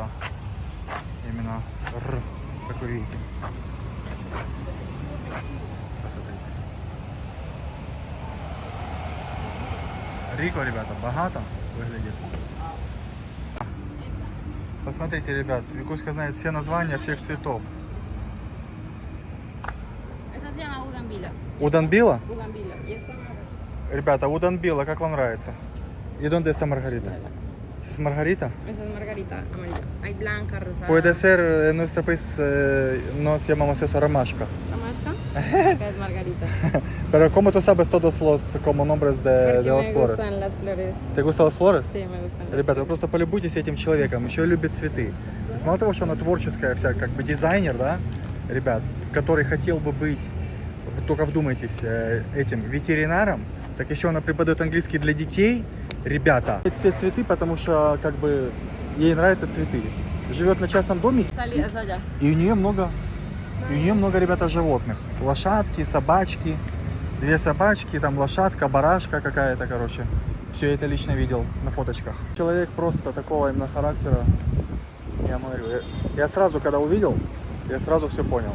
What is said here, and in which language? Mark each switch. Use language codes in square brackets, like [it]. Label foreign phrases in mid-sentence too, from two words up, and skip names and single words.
[ru] Именно как вы видите. Посмотрите. Рико, ребята, богато выглядит. Посмотрите, ребят, Викуська знает все названия всех цветов. [es] Esa se llama Bougainvillea. [ru] Уданбила? [es] Bougainvillea. Y esta [ru] Ребята, Уданбила, как вам нравится? [es] И донde está Margarita? ¿Es Margarita? Esa es margarita amarilla. Hay blanca, rosada. Puede ser, en nuestro país nos llamamos eso Ramashka. ¿Ramashka? Acá es margarita. Pero ¿cómo tú sabes todos los como nombres de Porque las me flores? gustan las flores. ¿Te gustan las flores? Sí, me gustan. [ru] Ребята, вы просто полюбуйтесь этим человеком, еще и любит цветы. То есть мало того, что она творческая вся, как бы дизайнер, да, ребят, который хотел бы быть только вдумайтесь, этим ветеринаром, так еще она преподает английский для детей. Ребята, все цветы, потому что как бы ей нравятся цветы. Живет на частном доме, [es] Salí, es allá. [ru] и у нее много, ребята, животных. Лошадки, собачки, 2 собачки, там лошадка, барашка какая-то, короче. Все это лично видел на фоточках. Человек просто такого именно характера. Я говорю, я сразу, когда увидел, я сразу все понял.